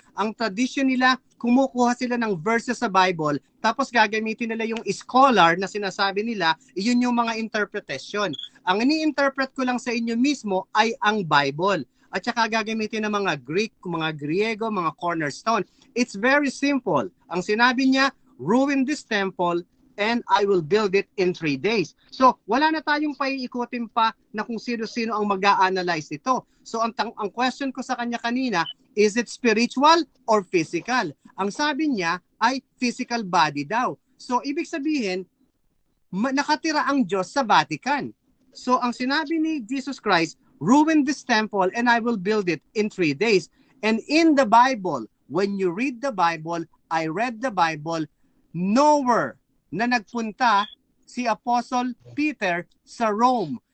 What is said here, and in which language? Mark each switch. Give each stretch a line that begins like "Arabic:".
Filipino: Ang tradisyon nila, kumukuha sila ng verses sa Bible, tapos gagamitin nila yung scholar na sinasabi nila, iyon yung mga interpretation. Ang ini-interpret ko lang sa inyo mismo ay ang Bible. At saka gagamitin ng mga Greek, mga Griego, mga cornerstone.
English: It's very simple.
Filipino: Ang sinabi niya,
English: ruin this temple and I will build it in 3 days.
Filipino: So, wala na tayong paiikutin pa na kung sino-sino ang mag-a-analyze ito. So, ang question ko sa kanya kanina,
English: is it spiritual or physical?
Filipino: Ang sabi niya ay physical body daw. So, ibig sabihin, nakatira ang Diyos sa Vatican.
English: So,
Filipino: ang sinabi ni
English: Jesus Christ, ruin this temple and I will build it in 3 days. And in the Bible, when you read the Bible, I read the Bible, nowhere
Filipino: na nagpunta si
English: Apostle Peter sa Rome.